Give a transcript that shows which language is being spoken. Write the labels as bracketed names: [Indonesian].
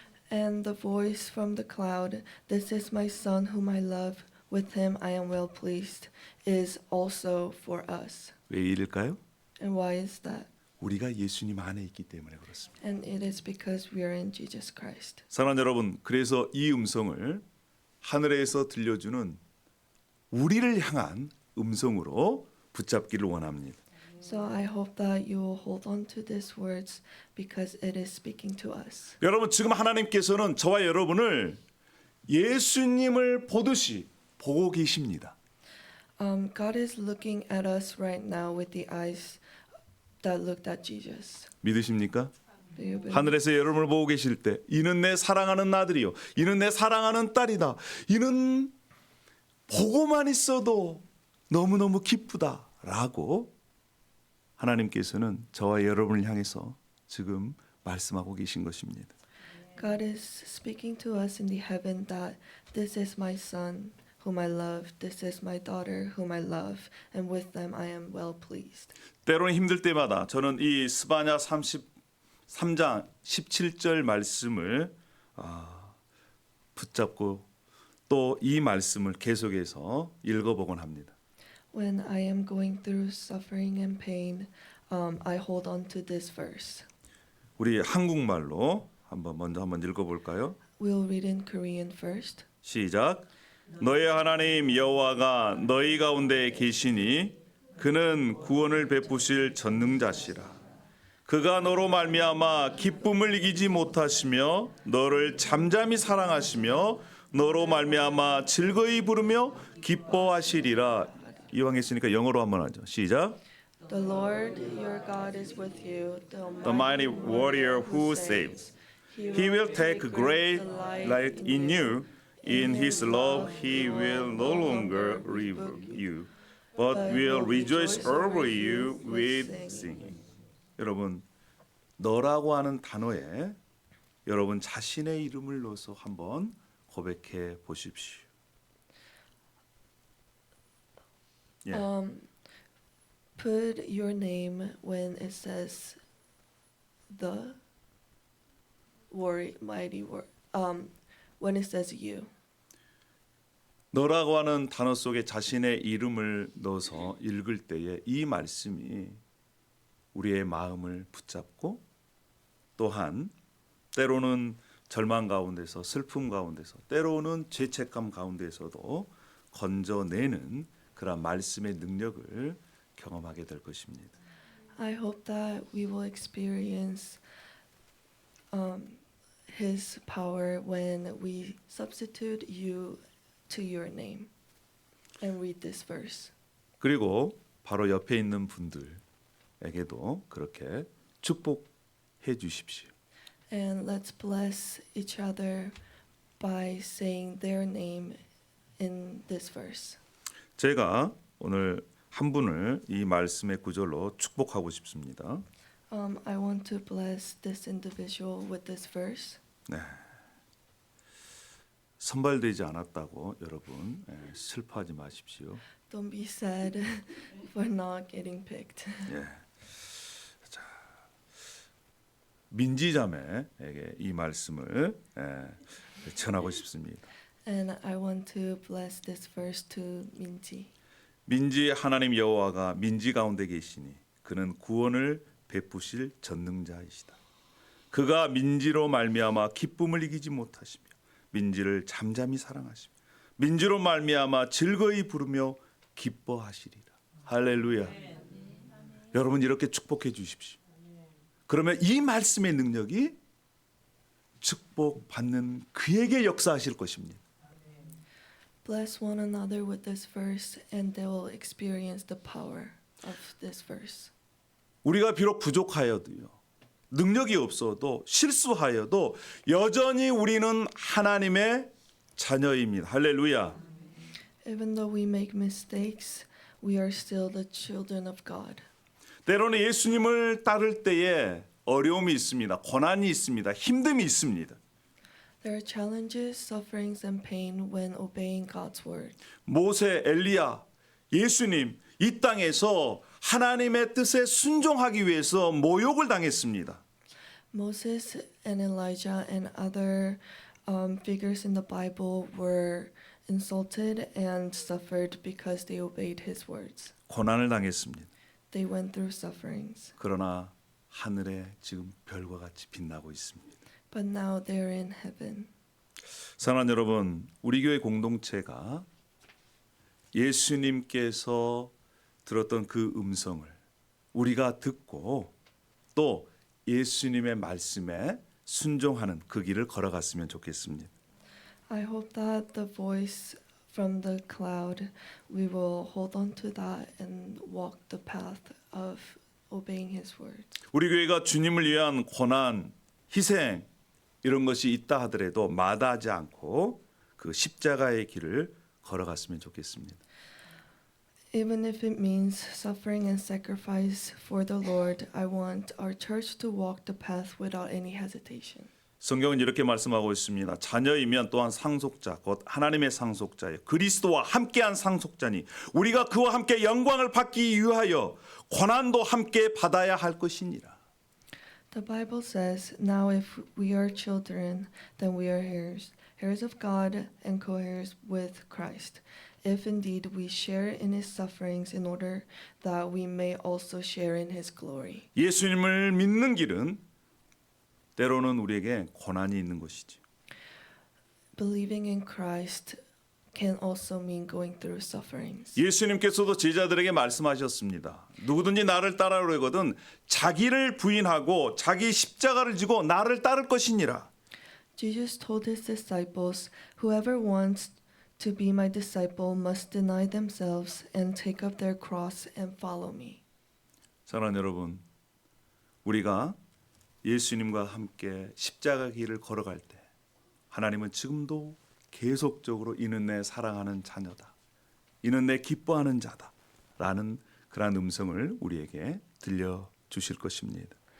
[English] And the voice from the cloud, this is my son whom I love, with him I am well pleased, is also for us. [Korean] 왜 이럴까요? [English] And why is that? [Korean] 우리가 예수님 안에 있기 때문에 그렇습니다. [English] And it is because we are in Jesus Christ. [Korean] 사랑하는 여러분, 그래서 이 음성을 하늘에서 들려주는 우리를 향한 음성으로 붙잡기를 원합니다. [English] So I hope that you will hold on to these words because it is speaking to us. [Korean] 여러분, 지금 하나님께서는 저와 여러분을 예수님을 보듯이 보고 계십니다. [English] God is looking at us right now with the eyes that looked at Jesus. [Korean] 믿으십니까? [English] Do you believe? [Korean] 하늘에서 여러분을 보고 계실 때 이는 내 사랑하는 아들이요 이는 내 사랑하는 딸이다. 이는 보고만 있어도 너무너무 기쁘다라고 하나님께서는 저와 여러분을 향해서 지금 말씀하고 계신 것입니다. [English] God is speaking to us in the heaven that this is my son whom I love, this is my daughter whom I love, and with them I am well pleased. [Korean] 때로는 힘들 때마다 저는 이 스바냐 33장 17절 말씀을 붙잡고 또 이 말씀을 계속해서 읽어보곤 합니다. [English] When I am going through suffering and pain, I hold on to this verse. [Korean] 우리 한국말로 먼저 한번 읽어볼까요? [English] We'll read in Korean first. [Korean] 시작. 너희 하나님 여호와가 너희 가운데 계시니 그는 구원을 베푸실 전능자시라. 그가 너로 말미암아 기쁨을 이기지 못하시며 너를 잠잠히 사랑하시며 너로 말미암아 즐거이 부르며 기뻐하시리라. 이왕 했으니까 영어로 한번 하죠. 시작. [English] The Lord your God is with you, The mighty warrior who saves. He will take great delight in you. In his love he will no longer rebuke you, but will rejoice over you with singing. [Korean] 여러분, 너라고 하는 단어에 여러분 자신의 이름을 넣어서 한번 고백해 보십시오. Yeah. [English] Put your name when it says the mighty word. When it says you. [Korean] 너라고 하는 단어 속에 자신의 이름을 넣어서 읽을 때에 이 말씀이 우리의 마음을 붙잡고 또한 때로는 절망 가운데서 슬픔 가운데서 때로는 죄책감 가운데서도 건져내는 그런 말씀의 능력을 경험하게 될 것입니다. [English] I hope that we will experience His power when we substitute you to your name and read this verse. [Korean] 그리고 바로 옆에 있는 분들 여러분에게도 그렇게 축복해 주십시오. [English] And let's bless each other by saying their name in this verse. [Korean] 제가 오늘 한 분을 이 말씀의 구절로 축복하고 싶습니다. [English] I want to bless this individual with this verse. 네. [Korean] 선발되지 않았다고 여러분 슬퍼하지 마십시오. [English] Don't be sad for not getting picked. 예. [Korean] 자, 민지자매에게 이 말씀을 전하고 싶습니다. [English] And I want to bless this verse to Minji. [Korean] 민지 하나님 여호와가 민지 가운데 계시니 그는 구원을 베푸실 전능자이시다. 그가 민지로 말미암아 기쁨을 이기지 못하시며 민지를 잠잠히 사랑하시며 민지로 말미암아 즐거이 부르며 기뻐하시리라. 할렐루야. 여러분 이렇게 축복해 주십시오. 그러면 이 말씀의 능력이 축복받는 그에게 역사하실 것입니다. [English] Bless one another with this verse, and they will experience the power of this verse. [Korean] 우리가 비록 부족하여도요, 능력이 없어도 실수하여도 여전히 우리는 하나님의 자녀입니다. 할렐루야. [English] Even though we make mistakes, we are still the children of God. [Korean] 때로는 예수님을 따를 때에 어려움이 있습니다. 고난이 있습니다. 힘듦이 있습니다. [English] There are challenges, sufferings, and pain when obeying God's word. [Korean] 모세, 엘리야, 예수님 이 땅에서 하나님의 뜻에 순종하기 위해서 모욕을 당했습니다. [English] Moses and Elijah and other figures in the Bible were insulted and suffered because they obeyed his words. [Korean] 고난을 당했습니다. [English] They went through sufferings, [Korean] 그러나 하늘에 지금 별과 같이 빛나고 있습니다. [English] but now they're in heaven. [Korean] 사랑하는 여러분, 우리 교회 공동체가 예수님께서 들었던 그 음성을 우리가 듣고 또 예수님의 말씀에 순종하는 그 길을 걸어갔으면 좋겠습니다. [English] I hope that the voice from the cloud, we will hold on to that and walk the path of obeying his words. [Korean] 우리 교회가 주님을 위한 고난, 희생 이런 것이 있다 하더라도 마다하지 않고 그 십자가의 길을 걸어갔으면 좋겠습니다. [English] Even if it means suffering and sacrifice for the Lord, I want our church to walk the path without any hesitation. [Korean] 성경은 이렇게 말씀하고 있습니다. 자녀이면 또한 상속자, 곧 하나님의 상속자예요. 그리스도와 함께한 상속자니 우리가 그와 함께 영광을 받기 위하여 고난도 함께 받아야 할 것이니라. [English] The Bible says, "Now if we are children, then we are heirs, heirs of God and co-heirs with Christ. If indeed we share in his sufferings in order that we may also share in his glory." [Korean] 예수님을 믿는 길은 때로는 우리에게 고난이 있는 것이지. [English] Believing in Christ can also mean going through sufferings. [Korean] 예수님께서도 제자들에게 말씀하셨습니다. 누구든지 나를 따르려거든 자기를 부인하고 자기 십자가를 지고 나를 따를 것이니라. [English] Jesus told his disciples, "Whoever wants to be my disciple must deny themselves and take up their cross and follow me." [Korean] 사랑하는 여러분, 우리가 예수님과 함께 십자가 길을 걸어갈 때 하나님은 지금도 계속적으로 이는 내 사랑하는 자녀다, 이는 내 기뻐하는 자다 라는 그런 음성을 우리에게 들려주실 것입니다.